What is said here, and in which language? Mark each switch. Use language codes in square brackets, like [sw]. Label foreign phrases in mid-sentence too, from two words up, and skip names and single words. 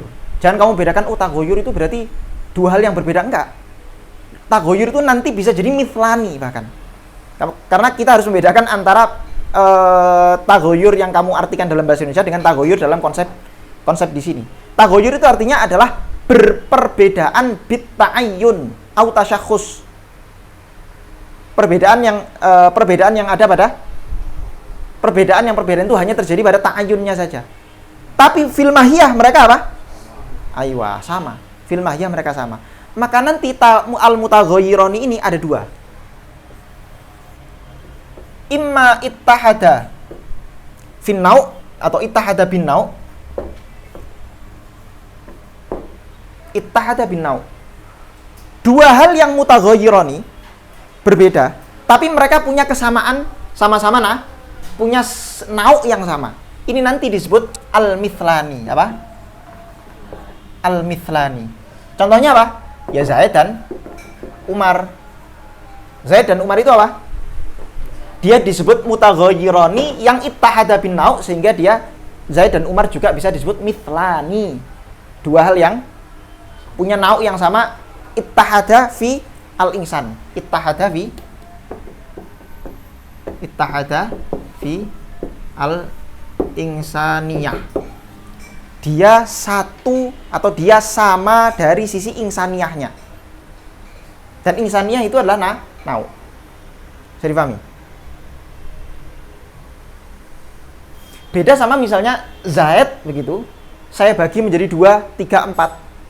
[id] Jangan kamu bedakan, oh taghayyur itu berarti dua hal yang berbeda. Enggak. Taghayyur itu nanti bisa jadi mithlani bahkan. Karena kita harus membedakan antara taghayyur yang kamu artikan dalam bahasa Indonesia dengan taghayyur dalam konsep di sini. Taghayyur itu artinya adalah berperbedaan [ar] بالتعين أو التشخص. [id] Perbedaan yang ada pada perbedaan itu hanya terjadi pada ta'ayyunnya saja. Tapi [ar] في الماهية [id] mereka apa? Aywa, sama. [ar] في الماهية [id] mereka sama. Maka nanti al-mutaghayyirani ini ada dua. [ar] إما اتحدا في النوع' atau اتحدا بالنوع'. اتحدا بالنوع'. [id] Dua hal yang mutaghayyirani berbeda, tapi mereka punya kesamaan, sama-sama punya nau' yang sama. Ini nanti disebut al-mithlani. Apa? Al-mithlani. Contohnya apa? Ya Zaid dan Umar. Zaid dan Umar itu apa? Dia disebut mutaghayyirani yang [ar] اتحدا بالنوع, [id] sehingga dia Zaid dan Umar juga bisa disebut mithlani. Dua hal yang punya nau yang sama, [ar] اتحدا في الإنسان. اتحدا في الإنسانية. [id] Dia satu atau dia sama dari sisi insaniyahnya. Dan insaniyah itu adalah nau. Bisa dipahami? Beda sama misalnya Zaid begitu, saya bagi menjadi 2, 3, 4.